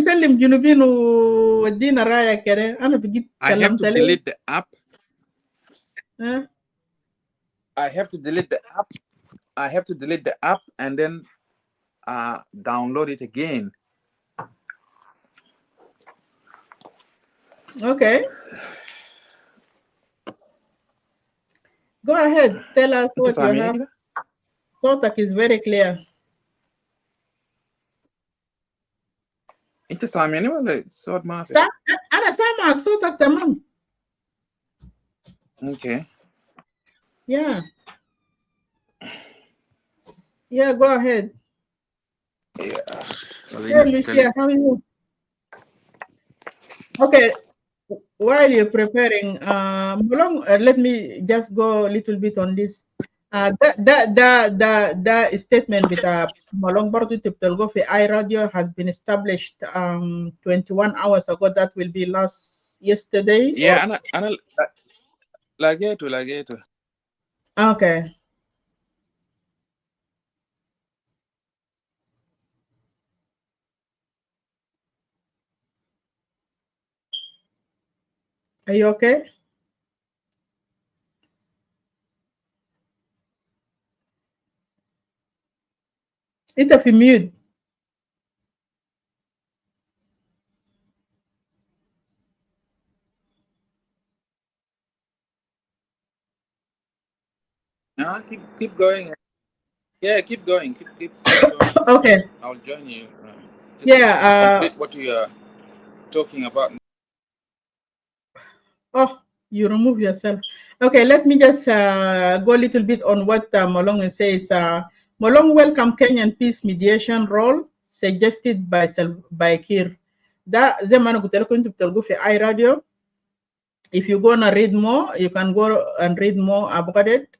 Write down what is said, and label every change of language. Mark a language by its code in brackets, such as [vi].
[ar] سلم جنوبين ودينا رايك كده. انا بقيت كلمت ليه. [en] delete the app. Huh? I have to delete the app and then download it again. Okay. Go ahead. Tell us what you have. صوتك is very clear. [ar] انت سامعني ولا صوت ما في؟ انا سامعك صوتك تمام. [en] Okay. Yeah, go ahead. Yeah. Hey Lucia, how are you? Okay, while you're preparing, let me just go a little bit on this. The statement with Malong Bartu Tiptolgo for iRadio has been established 21 hours ago. That will be yesterday. [ar] Yeah, أنا لقيته. [en] Okay. Are you okay? It's a mute. Keep going. Yeah, keep going. Keep going. Okay. I'll join you. Just Yeah. complete what you are talking about. Oh, you remove yourself. Okay, let me just go a little bit on what Molong says. Molong welcome Kenyan peace mediation role suggested by Kir. [ar] That زي قلت لكم انتوا بتلقوا في اي راديو. [en] If you gonna read more, you can go and read more about it.